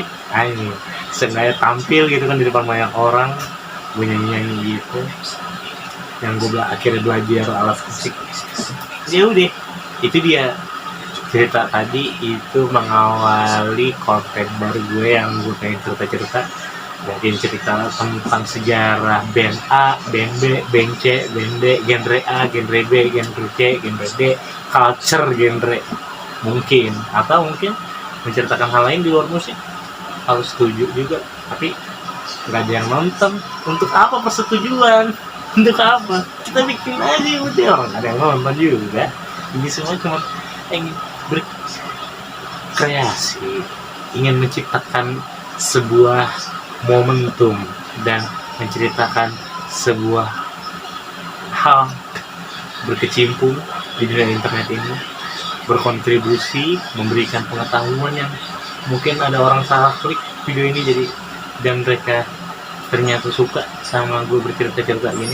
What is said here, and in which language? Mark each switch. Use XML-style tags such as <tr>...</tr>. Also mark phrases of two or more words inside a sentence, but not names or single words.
<id>Ini sengaja tampil gitu kan di depan banyak orang, gue nyanyi gitu, yang gue akhirnya belajar alat musik. Ya udah, itu dia cerita tadi, itu mengawali konten baru gue yang gue pengen cerita. Mungkin cerita tentang sejarah band A, band B, band C, band D, genre A, genre B, genre C, genre D,</id> <en>culture genre</en> <id>mungkin, atau mungkin menceritakan hal lain di luar musik. Harus setuju juga, tapi nggak ada yang nonton. Untuk apa persetujuan? Untuk apa? Kita bikin aja udah, orang ada yang nonton juga. Ini semua cuma ingin berkreasi, ingin menciptakan sebuah momentum dan menceritakan sebuah hal, berkecimpung di dunia internet ini, berkontribusi, memberikan pengetahuan yang mungkin ada orang salah klik video ini jadi, dan mereka ternyata suka sama gue bercerita-cerita ini.</id>